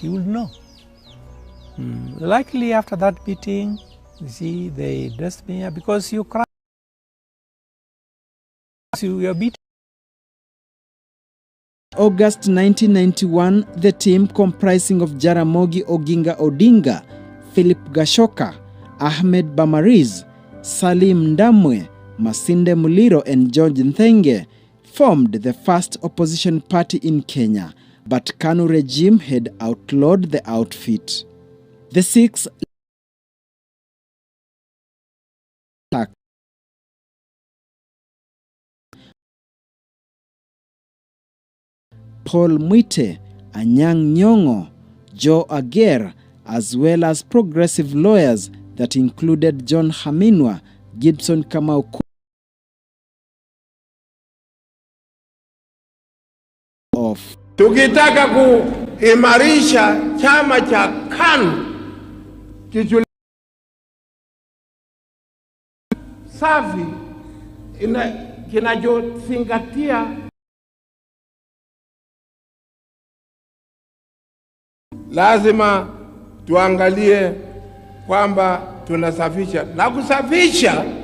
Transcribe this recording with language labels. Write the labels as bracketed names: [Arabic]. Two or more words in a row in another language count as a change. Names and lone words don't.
[English] You will know. Likely after that beating, you see, they dressed me up because you cried. You were beaten. August 1991, the team comprising of Jaramogi Oginga Odinga, Philip Gashoka, Ahmed Bamariz, Salim Ndamwe, Masinde Muliro and George Nthenge formed the first opposition party in Kenya, but KANU regime had outlawed the outfit. The six Paul Mwite, Anyang' Nyong'o, Joe Ager, as well as progressive lawyers that included John Haminwa, Gibson Kamau of. [Swahili] Tukitaka kuimarisha chama cha KANU safi kinachozingatia lazima tuangalie kwamba tunasafisha na kusafisha